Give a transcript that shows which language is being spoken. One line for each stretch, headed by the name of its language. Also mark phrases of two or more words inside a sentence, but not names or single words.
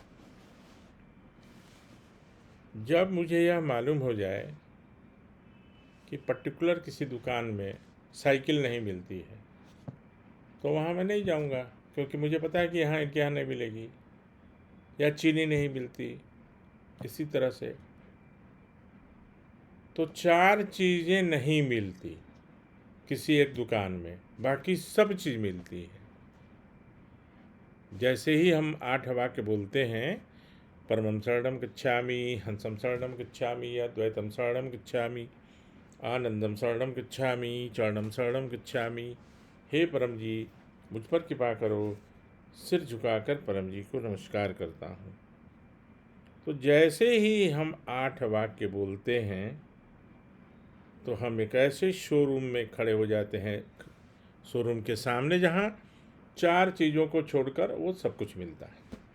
Hindi: जब मुझे यह मालूम हो जाए कि पर्टिकुलर किसी दुकान में साइकिल नहीं मिलती है, तो वहाँ मैं नहीं जाऊँगा, क्योंकि मुझे पता है कि यहाँ इनके यहाँ नहीं मिलेगी, या चीनी नहीं मिलती। इसी तरह से तो 4 चीज़ें नहीं मिलती किसी एक दुकान में, बाकी सब चीज़ मिलती है। जैसे ही हम 8 वाक्य बोलते हैं,
Sanskrit: परमं शरणं गच्छामि, हंसं शरणं गच्छामि, अद्वैतं शरणं गच्छामि, आनंदम शरणं गच्छामि, चरणं शरणं गच्छामि,
Hindi: हे परम जी मुझ पर कृपा करो। सिर झुकाकर परम जी को नमस्कार करता हूँ। तो जैसे ही हम 8 वाक्य बोलते हैं, तो हम एक ऐसे शोरूम में खड़े हो जाते हैं, शोरूम के सामने, जहाँ 4 चीज़ों को छोड़कर वो सब कुछ मिलता है।